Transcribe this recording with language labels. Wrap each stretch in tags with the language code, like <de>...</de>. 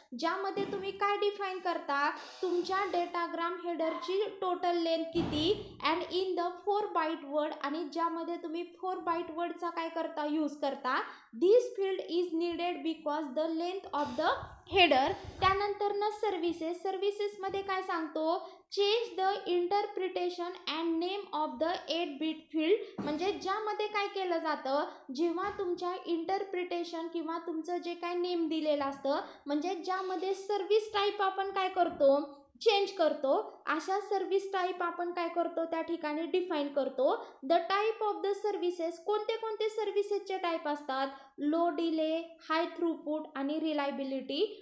<mr>ज्यामध्ये तुम्ही काय डिफाईन करता, तुमच्या डेटाग्राम हेडरची टोटल लेंथ किती</mr> <en>And in the 4 byte word.</en> <mr>आणि ज्यामध्ये तुम्ही 4 बाईट वर्डचा काय करता, यूज करता.</mr> <en>This field is needed because the length of the header.</en> <mr>त्यानंतर सर्व्हिसेसमध्ये काय सांगतो,</mr> <en>Change the interpretation and name of the 8 bit field.</en> <mr>म्हणजे ज्यामध्ये काय केलं जातं, जेव्हा तुमच्या इंटरप्रिटेशन किंवा तुमचं जे काय नेम दिलेलं असतं, म्हणजे ज्यामध्ये सर्व्हिस टाईप आपण काय करतो, चेंज करतो, अशा सर्व्हिस टाईप आपण काय करतो त्या ठिकाणी डिफाईन करतो.</mr> <en>the type of the services,</en> <mr>कोणते कोणते सर्व्हिसेसचे टाईप असतात, लो डिले, हाय थ्रूपुट आणि रिलायबिलिटी.</mr>